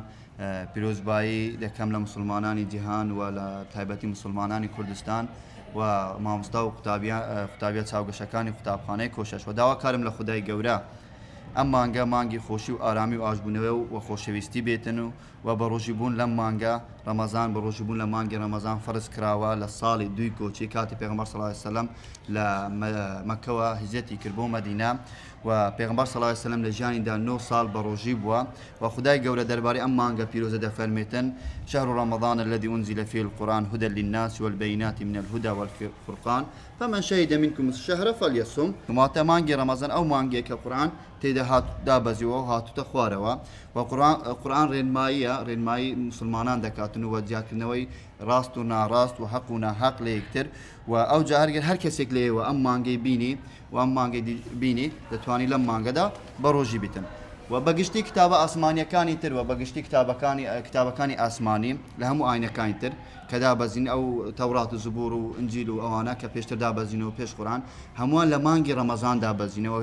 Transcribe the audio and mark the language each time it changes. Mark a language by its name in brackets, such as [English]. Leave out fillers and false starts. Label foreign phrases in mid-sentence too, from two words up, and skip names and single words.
[Central Kurdish] پیرۆزبایی دەکەم لە مسلمانانی جیهان و لە تایبەتی مسلمانانی کوردستان و مامۆستا و قوتابیە چاوگەشەکانی قوتابخانەی کۆشش و داواکارم لە خودای گەورە ئەم مانگە مانگی خۆشی و ئارامی و ئاشبوونەوە و خۆشەویستی بێتن و بە ڕۆژیبوون لەم مانگە ڕەمەزان بە ڕۆژیبوون لە مانگی ڕەمەزان فەرز کراوە لە ساڵی دوی کۆچی کاتی پێغەمبەر [Arabic] صلی الله علیه وسلم [Central Kurdish] لە مەکەوە هیجرەتی کرد بۆ مەدینە و پێغەمبەر [Arabic] صلی الله علیه وسلم [Central Kurdish] لە ژیانیدا 9 ساڵ بە ڕۆژی بووە و خودای گەورە دەربارەی ئەم مانگە پیرۆزە دەفەرمێتن: [Arabic] شهر رمضان الذي أنزل فيه القرآن هدى للناس والبينات من الهدى والفرقان فمن شهد منكم الشهر فليصم. [Central Kurdish] واتە مانگی ڕەمەزان ئەو مانگێک کە قورئان تێدا دابەزیوە و هاتوتە خوارەوە و قورئان ڕێنمایی مسلمانان دەکاتن و جیاکردنەوەی ڕاست و ناڕاست و حەق و ناحەق لە یەکتر و ئەو جا هەر کەسێک لێوە ئەم مانگەی بینی و ئەم مانگەی بینی دەتوانی لەم مانگەدا بە ڕۆژی بیتن و بەگشتی کتابە ئاسمانیەکانی تر و بەگشتی کتابەکانی ئاسمانی لە هەموو ئاینەکانی تر کە دابەزین ئەو تەورات و زبور و ئنجیل و ئەوانە کە پێشتر دابەزینەوە پێش قورئان هەمووان لە مانگی ڕەمەزان دابەزینەوە.